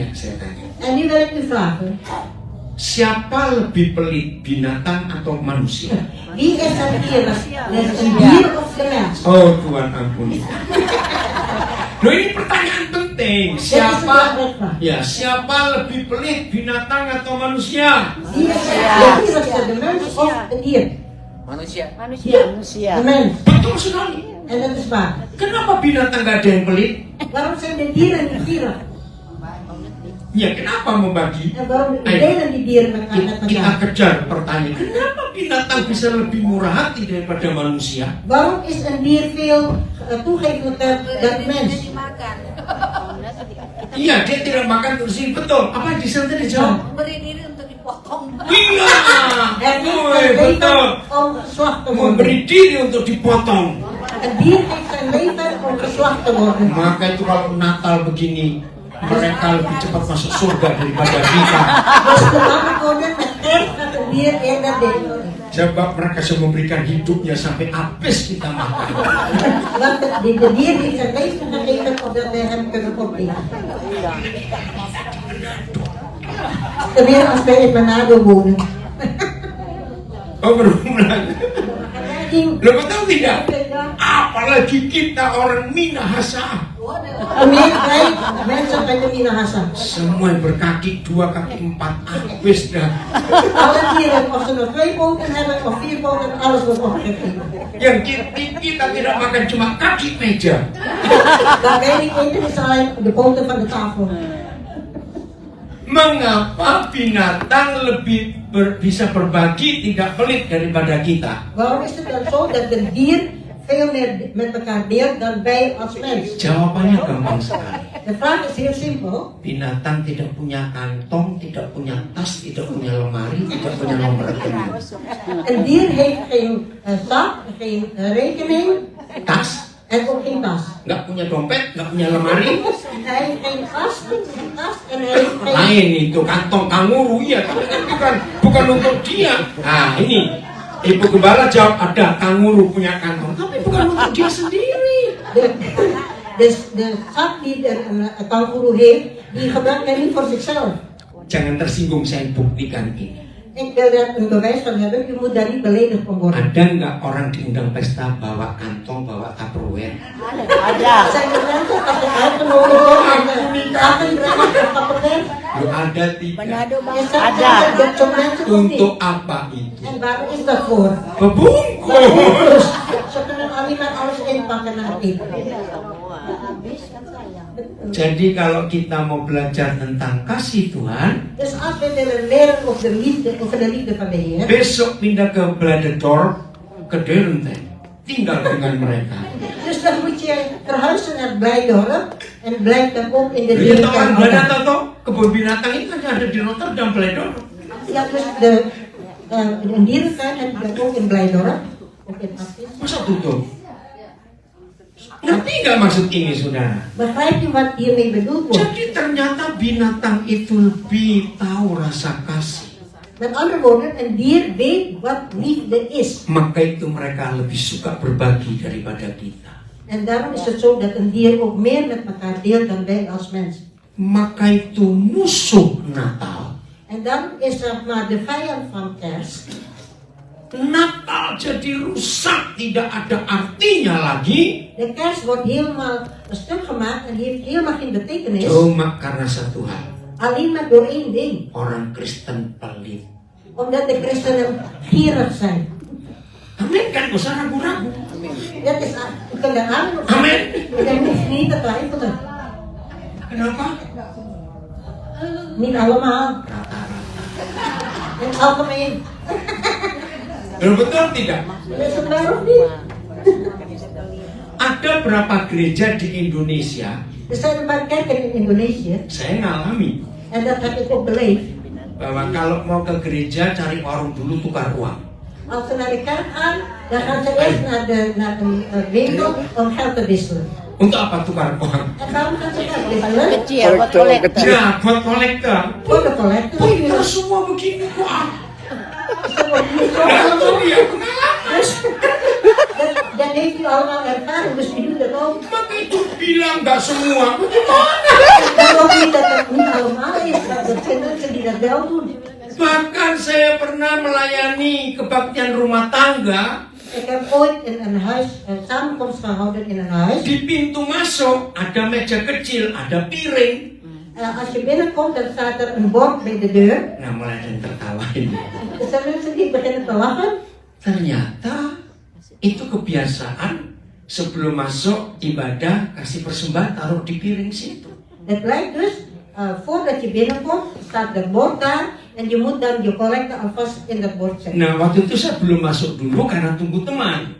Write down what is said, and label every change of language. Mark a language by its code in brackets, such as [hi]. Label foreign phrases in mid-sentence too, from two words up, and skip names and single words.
[nl] En nu wil ik u vragen, [id] Siapa lebih pelit, binatang atau manusia? [nl] wie is er eerlijk? Een dier of de mens? [id] Oh Tuhan ampuni. Loh ini pertanyaan penting. Siapa lebih pelit, binatang atau manusia? [nl] Wie is er eerlijkste, de mens of het dier? [id] Manusia. [nl] De mens. [id] Betul sekali. [nl] En dat is waar. [id] Kenapa binatang gak ada yang pelit? [nl] Waarom zijn de dieren niet gierig? [id] Ya kenapa membagi? [nl] En waarom delen die dieren met [id] Kita [nl] elkaar? [id] kejar pertanyaan. Kenapa binatang bisa lebih murah hati daripada manusia? [nl] Waarom is een dier veel toegevender dan mens? [id] Iya, dia tidak makan terus ini betul. Apa yang disana tadi jawab? Memberi diri untuk dipotong. Iya, [nl] Het heeft [id] Woi, [nl] zijn leven [id] betul. [nl] om geslacht te worden. [id] Memberi diri untuk dipotong. [nl] Een dier heeft zijn leven om geslacht te worden. [id] Maka itu kalau Natal begini, mereka lebih cepat masuk surga daripada kita. [nl] Als de mannen worden met kerst gaat een dier eerder delen. [id] Sebab mereka sudah memberikan hidupnya sampai habis kita makan. [nl] Want de dier heeft zijn leven gegeven opdat wij hem kunnen opeten. [id] Tenminste als wij in Manado wonen. Oh berulang. Lo betul tidak? Apalagi kita orang Minahasa. [nl] Tenminste mensen van de Minahasa. [id] Semua yang berkaki 2 kaki 4 habis dah. [nl] Alle dieren, of ze nog 2 poten hebben of 4 poten, alles wordt opgegeten. [id] Yang kita tidak makan cuma kaki meja. [nl] Dat wij niet eten is alleen de poten van de tafel. [id] Mengapa binatang lebih bisa berbagi, tidak pelit daripada kita? [nl] Waarom is het dan zo dat de dier veel meer met elkaar deelt dan wij als mens? [id] Jawabannya gampang sekali. [nl] De vraag is heel simpel. [id] Binatang tidak punya kantong, tidak punya tas, tidak punya lemari, tidak punya nomor rekening. [nl] Een dier heeft geen zak, geen rekening [id] Tas, [nl] en ook geen tas. [id] nggak punya dompet, nggak punya lemari. [nl] Hij heeft geen tas en hij heeft geen... [id] Lain itu kantong kanguru ya, tapi kan bukan untuk dia. Nah ini Ibu Gembala jawab ada kanguru punya kantong, tapi bukan untuk dia sendiri. [nl] De zak die de kangoeroe heeft, die gebruikt hij niet voor zichzelf. [id] Jangan tersinggung, saya buktikan ini. [nl] Ik wil daar een bewijs van hebben, u moet daar niet beledigd van worden. [id] Ada nggak orang diundang pesta bawa kantong, bawa tupperware? [nl] Zijn er mensen als je uitgenodigd wordt en akan brengen kapitein? [id] Lu ada tidak? [nl] Is dat zo'n mensen of niet? [id] Untuk apa itu? [nl] En waar is dat voor? [id] Bebungkus. [nl] Ze kunnen alleen maar alles inpakken naar het eten. [id] Jadi kalau kita mau belajar tentang kasih Tuhan, [nl] Dus als we willen leren over de liefde van de Heer, [id] besok pindah ke Bladedorp, ke Derenteng, tinggal dengan mereka. [nl] dus dan moet je verhuizen naar Blijdorp en blijf dan ook in de [id] Lihat orang [nl] dierentuin. [id] Belanda tahu kebun binatang itu kan ada di Rotterdam, Bladedorp. [nl] Ja, dus een dierentuin heb je dan ook in Blijdorp. Ook in Assis. [id] Masa tutup? Ngerti nggak maksud ini, saudara? [nl] Begrijp je wat hiermee bedoeld wordt? [id] Jadi ternyata binatang itu lebih tahu rasa kasih. [nl] Met andere woorden, een dier weet wat liefde is. [id] Maka itu mereka lebih suka berbagi daripada kita. [nl] En daarom is het zo dat een dier ook meer met elkaar deelt dan wij als mens. [id] Maka itu musuh Natal. [nl] En dan is zeg maar de vijand van kerst. [id] Natal jadi rusak, tidak ada artinya lagi. [nl] De kerst wordt helemaal een stuk gemaakt en die heeft helemaal geen betekenis. [id] Cuma karena satu hal, [nl] Alleen maar door één ding. [id] orang Kristen pelit. [nl] Omdat de christenen gierig zijn. [id] Amin kan, gak usah ragu-ragu. [nl] Dat is kendaraan. [id] Amin. [nl] Dat hoeft niet te twijfelen. [id] Kenapa? [nl] Niet allemaal. [id] Rata-rata. [nl] In het algemeen. [id] Betul tidak? [nl] Is het waar of niet? [id] Ada berapa gereja di Indonesia, [nl] Er zijn een paar kerken in Indonesië. [id] saya ngalami, [nl] En dat heb ik ook beleefd. [id] bahwa kalau mau ke gereja cari warung dulu tukar uang. [nl] Als ze naar de kerk gaan, dan gaan ze eerst naar een winkel om geld te wisselen. [id] Untuk apa tukar uang? [nl] En waarom gaan ze geld wisselen? [id] Kecil, buat kolektor. Ya, buat kolektor. [nl] Voor de collector. [id] Kita semua begini kok. [nl] Ze worden niet zo [id] Itu [nl] allemaal. [id] dia pengalaman. [nl] Dus dat heeft u allemaal ervaren, dus u doet dat ook. [id] Maka itu bilang nggak semua. Kalau kita kalau mana ya bercanda tidak jauh. Bahkan saya pernah melayani kebaktian rumah tangga. [nl] Ik heb ooit in een huis een samenkomst gehouden in een huis. [id] Di pintu masuk ada meja kecil, ada piring. [nl] Als je binnenkomt, dan staat er een bord bij de deur. [id] Nah, mulai ada yang tertawain. [nl] Dus dan mensen die beginnen te lachen. [id] Ternyata itu kebiasaan sebelum masuk ibadah kasih persembahan taruh di piring situ. [nl] Het blijkt dus, voordat je binnenkomt, staat er bord daar. En je moet dan je collecte alvast in dat bord zetten. [id] Nah, waktu itu saya belum masuk dulu karena tunggu teman.